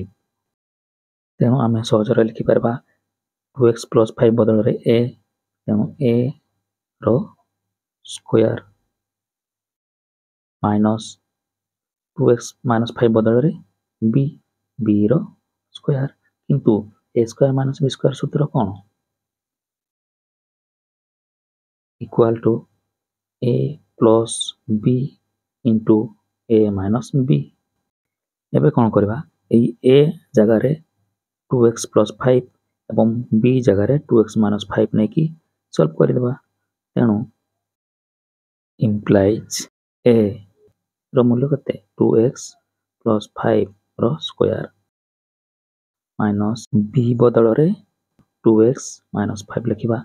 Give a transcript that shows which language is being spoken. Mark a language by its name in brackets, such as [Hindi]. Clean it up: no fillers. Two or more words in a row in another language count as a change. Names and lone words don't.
[Odia] ତେଣୁ ଆମେ ସହଜରେ ଲେଖିପାରିବା 2x + 5 ବଦଳରେ a, ତେଣୁ a ର [English] square minus [Odia] 2x - 5 ବଦଳରେ b, b ର ସ୍କୋୟାର। କିନ୍ତୁ a² - b² ସୂତ୍ର କ'ଣ? = a + b × a - b। ଏବେ କ'ଣ କରିବା? ଏହି a ଜାଗାରେ 2x + 5 ଏବଂ b ଜାଗାରେ 2x - 5 ନେଇକି ସଲ୍ଭ କରିଦେବା। ତେଣୁ ଇମ୍ପ୍ଲାଇଜ୍ a ର ମୂଲ୍ୟ କେତେ? 2x + 5 ର [English] square minus [Odia] b ବଦଳରେ 2x - 5 ଲେଖିବା।